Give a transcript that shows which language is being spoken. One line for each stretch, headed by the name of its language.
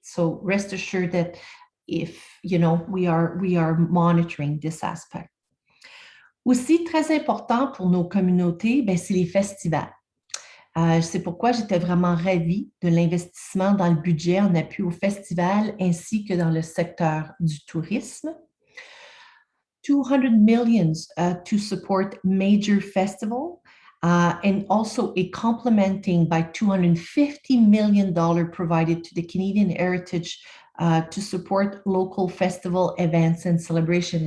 English: So rest assured that we are monitoring this aspect.
French: Aussi très important pour nos communautés, c'est les festivals. C'est pourquoi j'étais vraiment ravie de l'investissement dans le budget en appui aux festivals ainsi que dans le secteur du tourisme.
English: $200 million to support major festival, and also a complementing by $250 million provided to the Canadian Heritage to support local festival events and celebration.